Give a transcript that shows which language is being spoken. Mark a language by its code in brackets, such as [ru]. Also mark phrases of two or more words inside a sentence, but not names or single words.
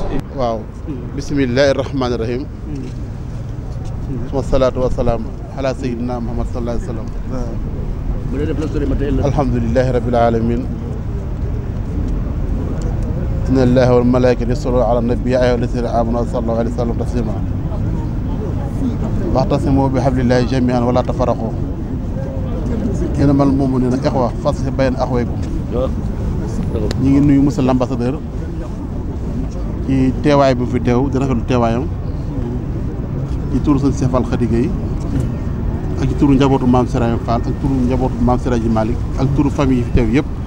[ar] waaw بسم الله الرحمن الرحيم والصلاة والسلام على سيدنا محمد صلى الله عليه وسلم الحمد لله رب العالمين إن الله والملائكة يصلون على النبي يا أيها الذين آمنوا صلوا عليه وسلم تسليما واعتصموا بحبل الله جميعا ولا تفرقوا إنما المؤمنون إخوة فأصلحوا بين أخويكم [wo] ñi ngi nuyu [fr] monsieur l'ambassadeur [wo] ci teewaay bi fi teew di rafetlu teewaayam ci turu sëñ Cheikh Fall Khady Gueye ak ci turu njabootu maam Serigne Fall ak turu njabootu maam Serigne Malick ak turu famille yi fi teew yëpp